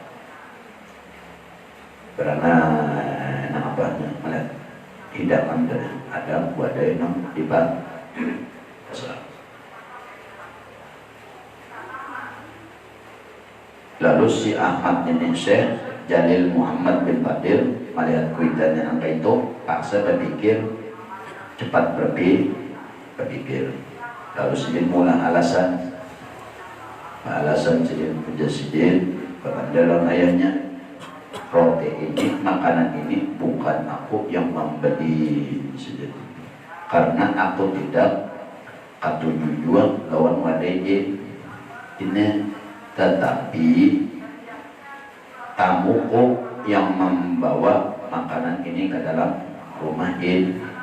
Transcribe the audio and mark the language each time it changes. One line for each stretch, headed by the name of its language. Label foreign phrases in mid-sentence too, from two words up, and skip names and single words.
Indonesian: Karena melihat hidangan ada wadai yang di pasar. Lalu si Ahmad bin Syekh Jalil Muhammad bin Fadil melihat kuitannya angka itu, paksa berpikir, cepat berpikir. Lalu sidin mula alasan sidin puja sidin kepada ayahnya, roti ini, makanan ini bukan aku yang membeli sidin, karena aku tidak
Banjar: katuju jual lawan wadai
Indonesian: ini, tetapi tamuku yang membawa makanan ini ke dalam rumah ini.